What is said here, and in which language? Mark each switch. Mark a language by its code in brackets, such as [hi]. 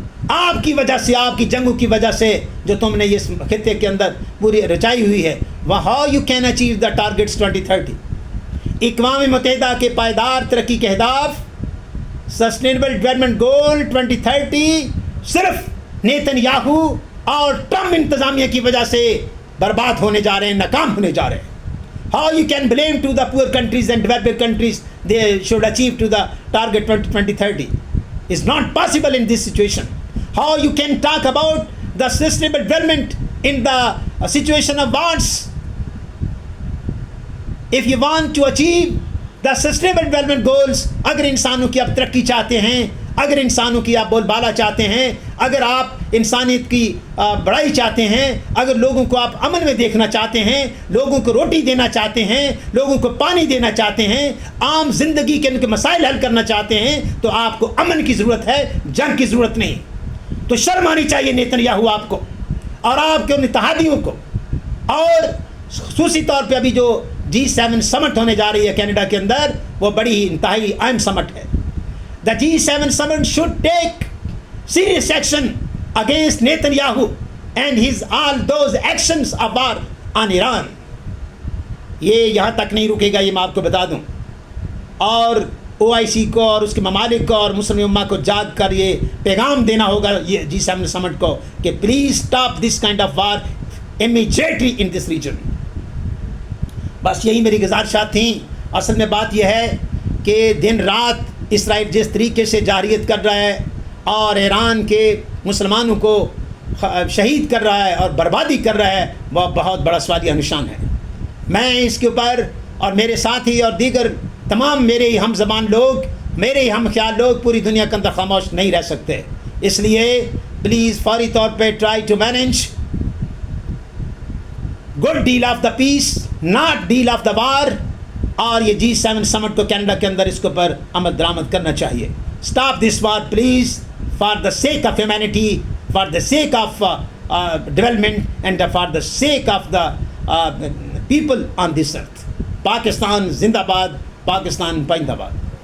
[ur] آپ کی وجہ سے، آپ کی جنگوں کی وجہ سے جو تم نے اس خطے کے اندر پوری رچائی ہوئی ہے، وہ [en] how you can achieve the targets [ur] 2030. اقوام متحدہ کے پائیدار ترقی کے اہداف، سسٹینیبل ڈیولپمنٹ گول 2030 صرف نیتن یاہو اور ٹرمپ انتظامیہ کی وجہ سے برباد ہونے جا رہے ہیں، ناکام ہونے جا رہے ہیں. [en] How you can blame to the poor countries and developing countries they should achieve to the target 2030 is not possible in this situation. How you can talk about the sustainable development in the situation of wars? If you want to achieve the sustainable development goals, [ur] اگر انسانوں کی آپ ترقی چاہتے ہیں، اگر انسانوں کی آپ بول بالا چاہتے ہیں، اگر آپ انسانیت کی بڑائی چاہتے ہیں، اگر لوگوں کو آپ امن میں دیکھنا چاہتے ہیں، لوگوں کو روٹی دینا چاہتے ہیں، لوگوں کو پانی دینا چاہتے ہیں، عام زندگی کے ان کے مسائل حل کرنا چاہتے ہیں، تو آپ کو امن کی ضرورت ہے، جنگ کی ضرورت نہیں. تو شرم آنی چاہیے نیتن یاہو آپ کو اور آپ کے ان اتحادیوں کو. اور خصوصی طور پہ ابھی جو G7 سمٹ ہونے جا رہی ہے کینیڈا کے اندر، وہ بڑی ہی انتہائی اہم سمٹ ہے. [en] The G7 summit should take serious action against Netanyahu and his all those actions of war on Iran. [ur] یہ یہاں تک نہیں رکے گا، یہ میں آپ کو بتا دوں. اور OIC کو اور اس کے ممالک کو اور مسلم امہ کو جاگ کر یہ پیغام دینا ہوگا یہ G7 سمٹ کو کہ [en] Please stop this kind of war immediately in this region. [ur] بس یہی میری گزارشات تھیں. اصل میں بات یہ ہے کہ دن رات اسرائیل جس طریقے سے جارحیت کر رہا ہے اور ایران کے مسلمانوں کو شہید کر رہا ہے اور بربادی کر رہا ہے، وہ بہت بڑا سوالیہ نشان ہے. میں اس کے اوپر اور میرے ساتھی اور دیگر تمام میرے ہی ہم زبان لوگ، میرے ہی ہم خیال لوگ پوری دنیا کے اندر خاموش نہیں رہ سکتے. اس لیے پلیز فوری طور پہ [en] Try to manage good deal of the peace, not deal of the war. [ur] اور یہ G7 سمٹ کو کینیڈا کے اندر اس کے اوپر عمل درآمد کرنا چاہیے. [en] Stop this war please, for the sake of humanity, for the sake of development and for the sake of the people on this earth. [ur] پاکستان زندہ باد، پاکستان پائندہ باد.